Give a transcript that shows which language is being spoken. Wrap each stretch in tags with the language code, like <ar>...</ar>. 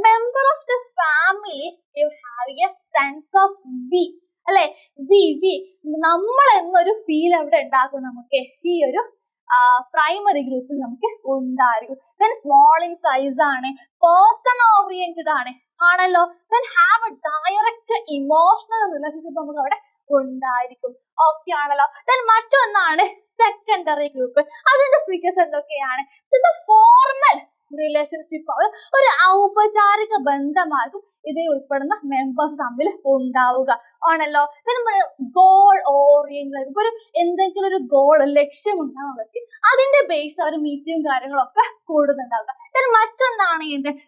<en>Member of the family you have a sense of we, അല്ലെ?</en> <ml>V നമ്മൾ എന്നൊരു feel അവിടെ ഉണ്ടാകും നമുക്ക് ഈ ഒരു പ്രൈമറി ഗ്രൂപ്പിൽ നമുക്ക് ഉണ്ടായിരിക്കും. then സ്മോൾ ഇൻ സൈസ് ആണ്, പേഴ്സൺ ഓറിയന്റഡ് ആണല്ലോ.</ml> <en>then have a direct emotional relationship</en> <ml>നമുക്ക് അവിടെ ഉണ്ടായിരിക്കും. ഓക്കെ ആണല്ലോ. then മറ്റൊന്നാണ് സെക്കൻഡറി ഗ്രൂപ്പ്. അതിന്റെ ഫീച്ചേഴ്സ് എന്തൊക്കെയാണ്? ഫോർമൽ റിലേഷൻഷിപ്പ്, ഒരു ഔപചാരിക ബന്ധമാകും ഇതിൽ ഉൾപ്പെടുന്ന മെമ്പേഴ്സ് തമ്മിൽ ഉണ്ടാവുക ആണല്ലോ. ഗോൾ ഓറിയന്റഡ്, ഒരു എന്തെങ്കിലും ഒരു ഗോൾ ലക്ഷ്യം ഉണ്ടാവും അവർക്ക്, അതിന്റെ ബേസ് അവർ മീറ്റിംഗും കാര്യങ്ങളൊക്കെ കൂടുന്നുണ്ടാവുക. മറ്റൊന്നാണ് എന്ത്?</ml>